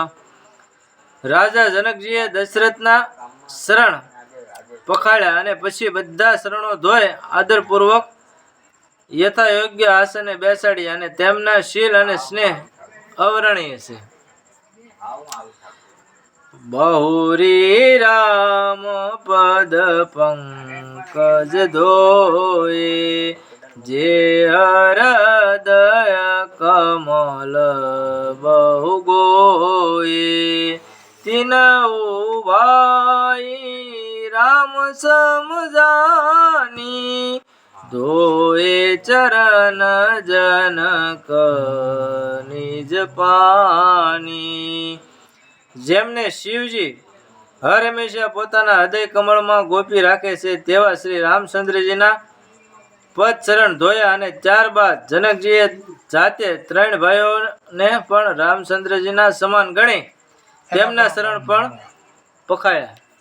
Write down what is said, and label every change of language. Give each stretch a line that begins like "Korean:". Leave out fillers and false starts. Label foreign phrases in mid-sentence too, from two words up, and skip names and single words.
Gujarati: રાજા જનકજીએ દશરથના શરણ પખાડ્યા અને પછી બધા શરણો ધોઈ આદરપૂર્વક યથા યોગ્ય આસને બેસાડી અને તેમના શીલ અને સ્નેહ અવર્ણનીય છે.
Awadhi: बहुरी राम पद पंकज धोए जे हृदय कमल बहु गोए तिनऊ भाई राम समझानी धोए चरण जनक निज पानी।
Gujarati: જેમને શિવજી હર હંમેશા પોતાના હૃદય કમળમાં ગોપી રાખે છે તેવા શ્રી રામચંદ્રજીના પદ ચરણ ધોયા અને ત્યારબાદ જનકજીએ જાતે 3 ભાઈઓને પણ રામચંદ્રજીના સમાન ગણી તેમના શરણ પણ પખાયા।